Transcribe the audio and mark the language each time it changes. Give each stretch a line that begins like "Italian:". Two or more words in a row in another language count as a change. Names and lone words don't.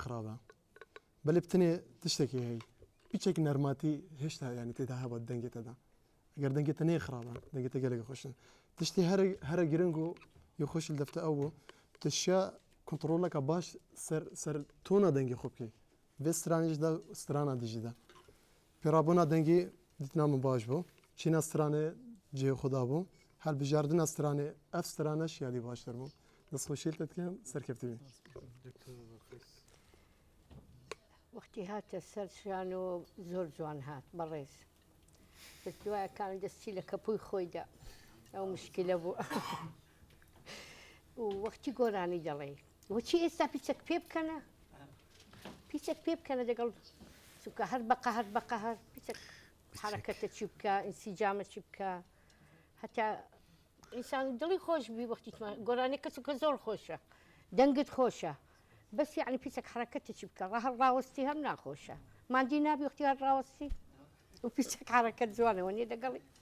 Kurdish: خراپە بەلێ بتنێ تشتێکی هەی پیچێک نەرماتی هێشتا یانی تێدا هەبات دەنگێتەدا ئەگەر دەنگێتە نەی خراپە دەنگێتە گەلێک خۆشن تشتی هەرە گرنگ و یەخۆشی دەفتە ئەو بوو تشە کۆنتڕۆلەکە باش سەر تۆنە دەنگی خۆ بکەی vê stranêjda strana dijî de pêrabûna dengê dîtina min baş bû çîna stranê cihê xwe dabû helbijardina stranê ev strane şiyadî baştir bû destxweşî te dikim serkeftî bî
Central Kurdish: وەختی هاتە سەر شان و زۆر جوان هات بەڕێز دوایە کان دەستی لە کەپووی خۆیدا ئەو مشکلە بوو و وەختی گۆرانی دەڵێ وەچی ئێستا پیچەک پێ بکەنە پیچێک پێ بکەنە دەگەڵ چونکە هەر بەقەهر پیچێک حرەکەتە چی بکە ئینسیجامە چی بکە هەتا ئینسان دڵی خۆش بی وەختی گۆرانی کە چونکە زۆر خۆشە دەنگت خۆشە بەس یعنی پیچێک حرەکەتە چی بکە ڕاهەڵ ڕاوەستی هەم ناخۆشە مادی نابی وەختی هەر ڕاوەستی و پیچێک حرەکەت جوانەوە نیە دەگەڵی